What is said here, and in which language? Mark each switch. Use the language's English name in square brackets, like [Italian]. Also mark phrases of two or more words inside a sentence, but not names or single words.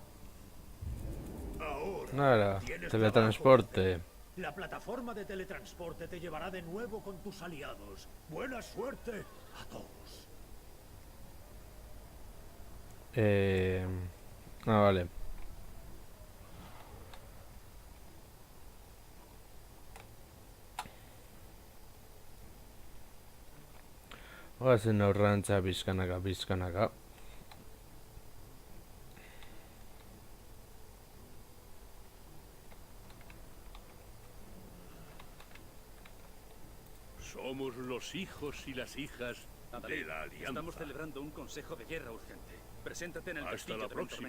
[Spanish] Ahora, Nada, tienes teletransporte. trabajo. La plataforma de teletransporte te llevará de nuevo con tus aliados. Buena suerte a todos. Vale. [Basque] Goazen aurrantza bizkanaka. [Spanish] Somos los hijos y las hijas de la Alianza. Estamos celebrando un consejo de guerra urgente. Preséntate en el Hasta castillo la de próxima.